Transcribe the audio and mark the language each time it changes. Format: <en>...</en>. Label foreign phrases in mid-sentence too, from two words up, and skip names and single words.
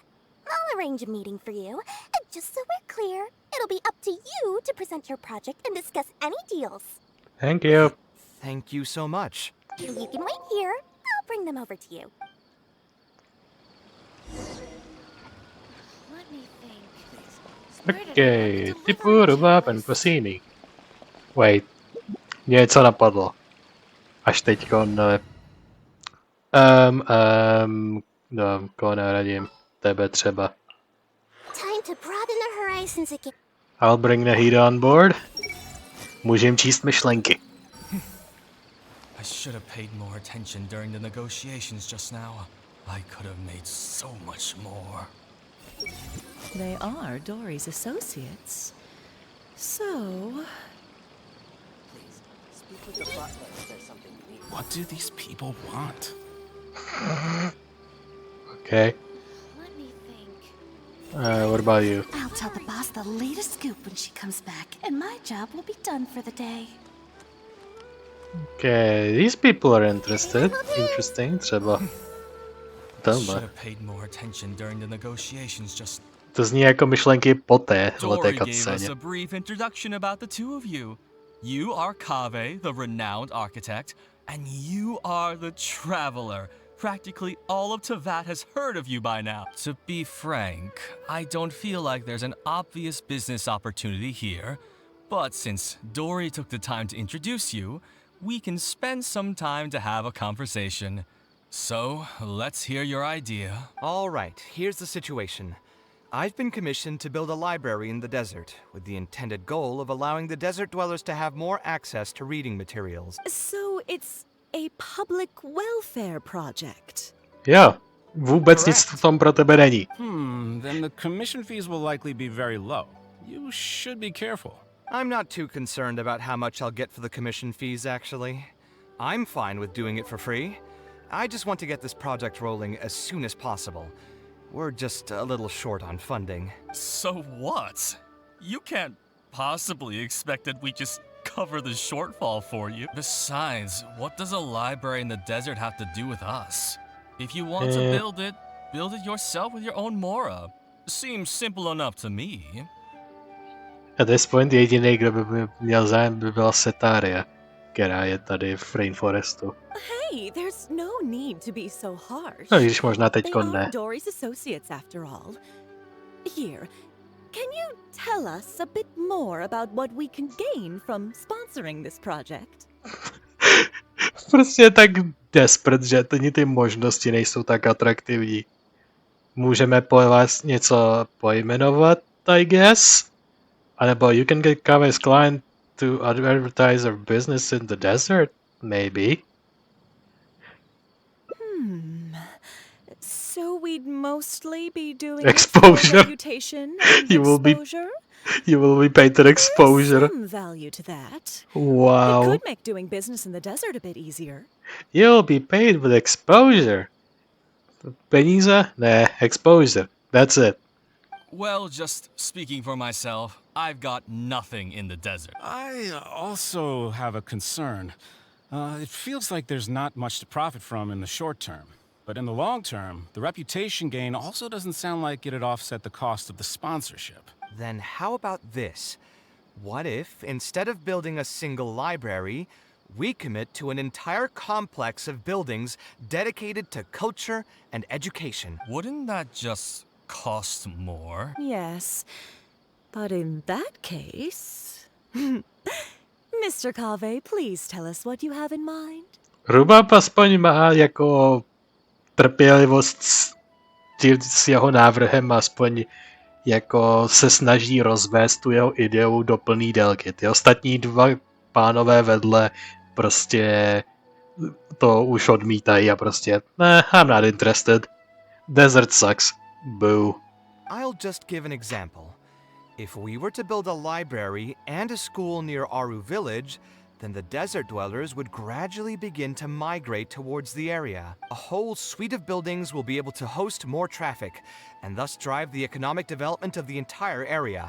<en>I'll arrange a meeting for you, and just so we're clear, it'll be up to you to present your project and discuss any deals. Thank you. Thank you so much. You can wait here. I'll bring them over to you. Let me think. Okay, typu rubáb and Cassini. Wait,</en> <cs>mě něco napadlo. Až teďkon... no, koho nahradím? Tebe třeba.</cs> <en>Time to broaden the horizons again. I'll bring Nahida on board.</en> <cs>Můžem číst myšlenky.</cs> <en>I should have paid more attention during the negotiations just now. I could have made so much more. They are Dory's associates. So... Please, speak with the butler if there's something you need. What do these people want? Okay. Let me think. What about you? I'll tell the boss the latest scoop when she comes back, and my job will be done for the day. Okay, these people are interested. Interesting,</en> <cs>třeba. Tohle. To zní jako myšlenky poté v té</cs> <en>Dory gave</en> <cs>cutscéně.</cs> <en>us a brief introduction about the two of you. You are Kaveh, the renowned architect, and you are the traveler. Practically all of Teyvat has heard of you by now. To be frank, I don't feel like there's an obvious business opportunity here, but since Dory took the time to introduce you, we can spend some time to have a conversation. So, let's hear your idea. All right, here's the situation. I've been commissioned to build a library in the desert, with the intended goal of allowing the desert dwellers to have more access to reading materials. So it's a public welfare project.</en> <cs>Jo, vůbec nic v tom pro tebe není.</cs> <en>Then the commission fees will likely be very low. You should be careful. I'm not too concerned about how much I'll get for the commission fees, actually. I'm fine with doing it for free. I just want to get this project rolling as soon as possible. We're just a little short on funding. So what? You can't possibly expect that we just cover the shortfall for you. Besides, what does a library in the desert have to do with us? If you want to build it yourself with your own mora. Seems simple enough to me. At this point</en> <cs>jediný, kdo by měl zájem, by byla Setaria, která je tady v Rainforestu.</cs> <en>Hey, there's no need to be so harsh.</en> <cs>No, když možná teďko</cs> <en>They</en> <cs>ne.</cs> <en>are Dory's associates after all. Here, can you tell us a bit more about what we can gain from sponsoring this project?</en> <cs>Prostě je tak desperate, že ty možnosti nejsou tak atraktivní. Můžeme po vás něco pojmenovat,</cs> <en>I guess?</en> <cs>A nebo</cs> <en>you can get Kaveh's client to advertise our business in the desert, maybe? So we'd mostly be doing Exposure. reputation and You will be- exposure? You will be paid an exposure. Some value to that. It Wow. could make doing business in the desert a bit easier. You'll be paid with exposure.</en> <cs>Peníze? Ne,</cs> <en>exposure. That's it. Well, just speaking for myself, I've got nothing in the desert. I also have a concern. It feels like there's not much to profit from in the short term. But in the long term, the reputation gain also doesn't sound like it'd offset the cost of the sponsorship. Then how about this? What if, instead of building a single library, we commit to an entire complex of buildings dedicated to culture and education? Wouldn't that just cost more? Yes, but in that case... Mr. Kaveh, please tell us what you have in mind.</en> <cs>Rubab aspoň má jako trpělivost s jeho návrhem, aspoň jako se snaží rozvést tu jeho ideu do plný délky. Ty ostatní dva pánové vedle prostě to už odmítají a prostě ne,</cs> <en>I'm not interested. Desert sucks. Boo. I'll just give an example. If we were to build a library and a school near Aru village, then the desert dwellers would gradually begin to migrate towards the area. A whole suite of buildings will be able to host more traffic, and thus drive the economic development of the entire area.</en>